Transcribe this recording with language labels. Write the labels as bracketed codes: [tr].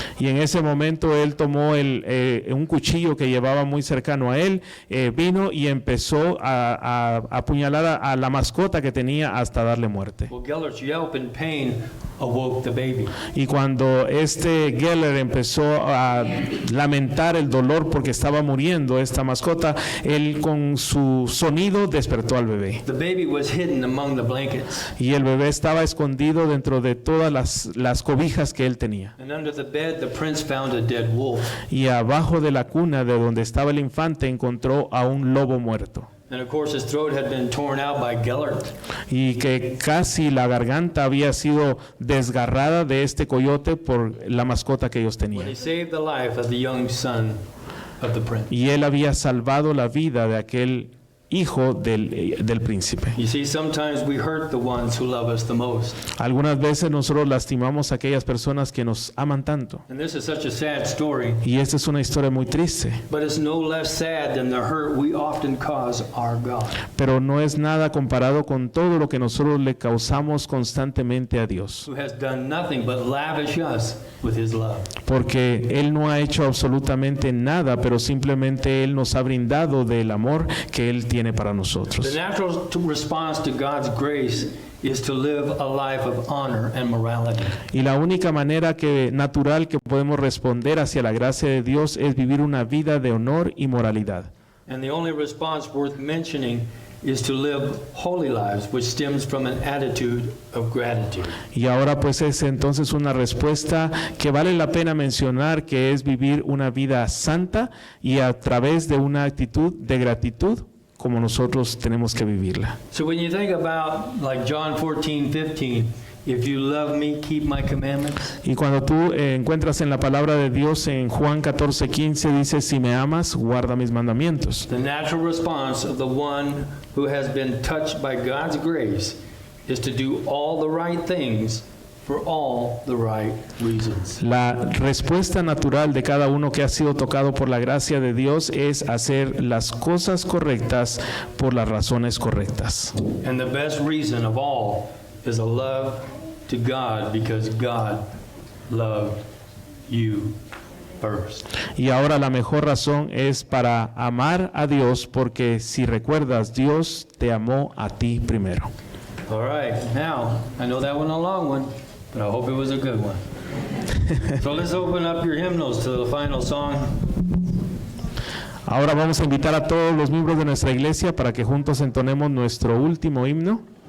[es] Y en ese momento él tomó un cuchillo que llevaba muy cercano a él, vino y empezó a apuñalar a la mascota que tenía hasta darle muerte. [en] Well, Gellert's yelp in pain awoke the baby. [es] Y cuando Gellert empezó a lamentar el dolor porque estaba muriendo esta mascota, él con su sonido despertó al bebé. [en] The baby was hidden among the blankets. [es] Y el bebé estaba escondido dentro de todas las cobijas que él tenía. [en] And under the bed, the prince found a dead wolf. [es] Y abajo de la cuna de donde estaba el infante encontró a un lobo muerto. [en] And of course, his throat had been torn out by Gellert. [es] Y que casi la garganta había sido desgarrada de este coyote por la mascota que ellos [en] When he [es] tenían. [en] saved the life of the young son of the prince. [es] Y él había salvado la vida de aquel hijo del príncipe. [en] You see, sometimes we hurt the ones who love us the most. [es] Algunas veces nosotros lastimamos a aquellas personas que nos aman tanto. [en] And this is such a sad story, [es] Y esta es una historia muy triste, [en] but it's no less sad than the hurt we often cause our God. [es] pero no es nada comparado con todo lo que nosotros le causamos constantemente a Dios. [en] Who has done nothing but lavish us with his love. [es] Porque Él no ha hecho absolutamente nada, pero simplemente Él nos ha brindado del amor que Él tiene para [en] The [es] nosotros. [en] natural response to God's grace is to live a life of honor and morality. [es] Y la única manera natural que podemos responder hacia la gracia de Dios es vivir una vida de honor y moralidad. [en] And the only response worth mentioning is to live holy lives, which stems from an attitude of gratitude. [es] Y ahora pues es entonces una respuesta que vale la pena mencionar, que es vivir una vida santa y a través de una actitud de gratitud como nosotros tenemos que vivirla. [en] So when you think about like John 14:15, if you love me, keep my commandments. [es] Y cuando tú encuentras en la palabra de Dios en Juan 14:15 dice, si me amas, guarda mis mandamientos. [en] The natural response of the one who has been touched by God's grace is to do all the right things for all the right reasons. [es] La respuesta natural de cada uno que ha sido tocado por la gracia de Dios es hacer las cosas correctas por las razones correctas. [en] And the best reason of all is a love to God, because God loved you first. [es] Y ahora la mejor razón es para amar a Dios, porque si recuerdas, Dios te amó a ti primero. [en] All right, now, I know that one a long one, but I hope it was a good one. So let's open up your hymnals to the final song. [es] Ahora vamos a invitar a todos los miembros de nuestra iglesia para que juntos entonemos nuestro último himno.